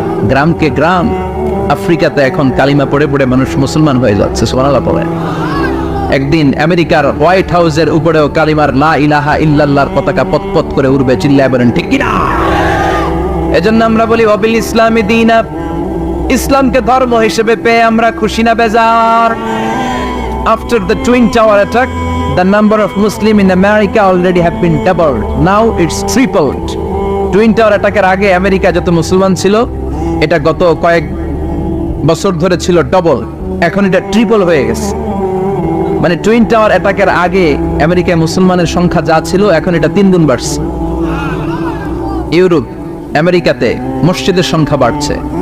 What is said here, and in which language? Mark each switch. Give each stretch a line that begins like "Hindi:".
Bangla: গ্রামকে গ্রাম আফ্রিকাতে এখন কালিমা পড়ে পড়ে মানুষ মুসলমান হয়ে যাচ্ছে। সুবহানাল্লাহ পড়ে। একদিন আমেরিকার হোয়াইট হাউসের উপরেও কালিমার লা ইলাহা ইল্লাল্লাহর পতাকা পতপত করে উড়বে, চিল্লায় বলেন ঠিক কি না? এজন্য আমরা বলি
Arabic: ওয়াবিল ইসলামি দীনা,
Bangla: ইসলামকে ধর্ম হিসেবে পেয়ে আমরা খুশি না বেজার?
English: After the Twin Tower attack, the number of Muslims in America already have been doubled. Now it's tripled.
Bangla: Twin Tower attack-এর আগে আমেরিকা যত মুসলমান ছিল, এটা গত কয়েক বছর ধরে ছিল ডবল, এখন এটা ট্রিপল হয়ে গেছে। মানে টুইন টাওয়ার অ্যাটাকের আগে আমেরিকায় মুসলমানের সংখ্যা যা ছিল, এখন এটা 3 গুণ বাড়ছে। ইউরোপ, আমেরিকাতে মসজিদের সংখ্যা বাড়ছে।